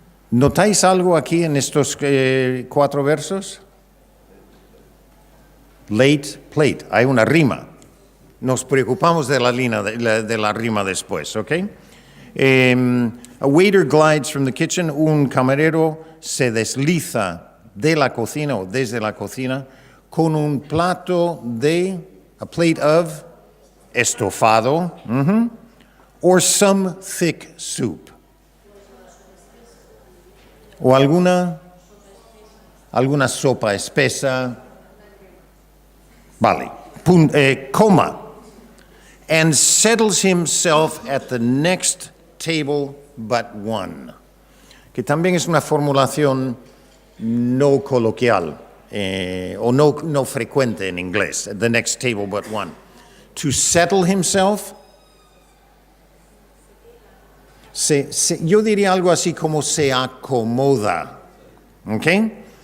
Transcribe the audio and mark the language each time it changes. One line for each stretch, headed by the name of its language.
Spanish: ¿Notáis algo aquí en estos 4 versos? Late, plate. Hay una rima. Nos preocupamos de la rima después, ¿ok?
English: A waiter glides from the kitchen.
Spanish: Un camarero se desliza de la cocina o desde la cocina con un plato
English: a plate of
Spanish: estofado,
English: or some thick soup.
Spanish: O alguna sopa espesa. Vale. Coma.
English: And settles himself at the next table but one.
Spanish: Que también es una formulación no coloquial o no frecuente en inglés.
English: The next table but one. To settle himself.
Spanish: Yo diría algo así como se acomoda. ¿Ok?